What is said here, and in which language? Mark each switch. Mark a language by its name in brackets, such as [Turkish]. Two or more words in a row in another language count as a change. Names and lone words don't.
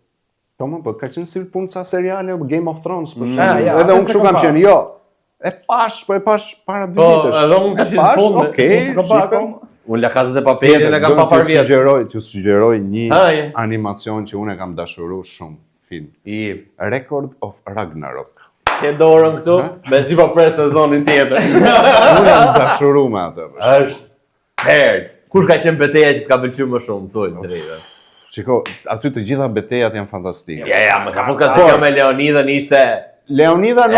[Albanian] po ka qenë si punë ca seriale Game of Thrones për shembull. Edhe unë kështu kam qenë, jo. E pash para 2 vitësh. Po, edhe unë tash në fund. Okej. Unë La Casa de Papel e kam pa par vjet. Ju sugjeroj një animacion që unë e kam dashuruar shumë, film. Record of Ragnarok. Ke dorën këtu, mezi po pres sezonin tjetër. Unë jam dashuruar me atë. Është herd. Kush ka qenë betejë që të ka pëlqyer më shumë, thuaj drejtë. Shiko, aty të gjitha betejat janë fantastike. Ja, mos apo ka thënë me Leonidën ishte. Leonida nuk